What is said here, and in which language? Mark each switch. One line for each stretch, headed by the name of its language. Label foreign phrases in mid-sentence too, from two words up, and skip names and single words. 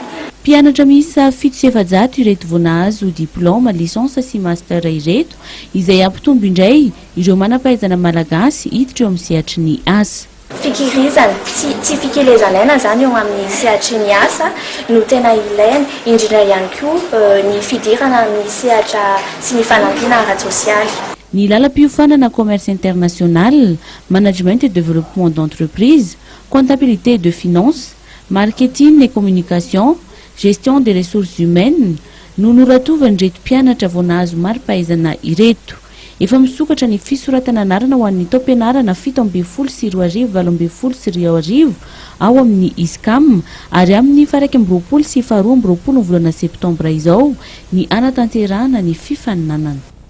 Malagasy: Mpianatra miisa 700 ireto vao nahazo diplôma, lisansa sy master ireto izay ampitombo indray ireo manam-pahaizana malagasy hiditra eo amin'ny sehatry ny asa. Fikirizana tsy fikelezanaina zany eo amin'ny sehatry ny asa no tena ilaina, indrindra ihany koa ny fidirana amin'ny sehatra sy ny fanampiana ara-tsosialy. Ny lalam-piofanana
French: commerce international, management et développement d'entreprise, comptabilité de finances, marketing et communication, gestion des ressources humaines
Malagasy: no noratovany reto mpianatra vao nahazo mari-pahaizana ireto. Efa misokatra ny fisoratana anarana ho an'ny taom-pianarana 17 sy 20 sy 20 ao amin'ny Iscam ary amin'ny 1 sy 2 volana septambra izao ny anatanterahana ny fifaninanana.